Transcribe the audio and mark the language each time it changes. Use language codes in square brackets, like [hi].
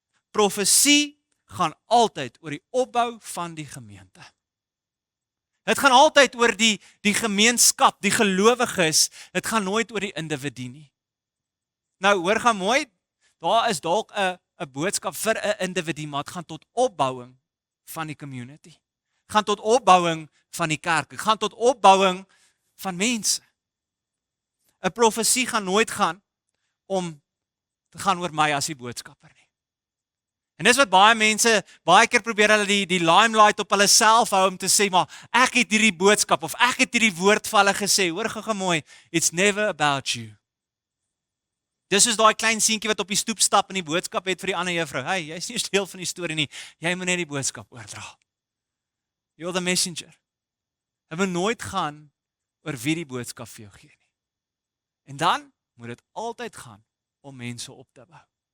[af] Profesie gaan altyd oor die opbou van die gemeente. Dit gaan altyd oor die gemeenskap, die gelowiges, dit gaan nooit oor die individu nie. Nou hoor gaan mooi, daar is dalk 'n boodskap vir 'n individu, maar dit gaan tot opbouing van die community. Gaan tot opbouing van die kerk, gaan tot opbouing van mense. 'n Profesie gaan nooit gaan oor my as die boodskapper nie. En dis wat baie mense, baie keer probeer hulle die limelight op hulle self hou om te sê, maar ek het hierdie boodskap, of ek het hierdie woord vir hulle gesê, hoor gou mooi, [en] it's never about you. [af] Dis is daai klein seentjie wat op die stoep stap en die boodskap het vir die ander juffrou, hey, jy's nie deel van die storie nie, jy moet net die boodskap oordra. [en] You're the messenger. [af] Dit moet nooit gaan oor wie die boodskap vir jou gee nie. En dan moet dit altyd gaan om mense op te bou.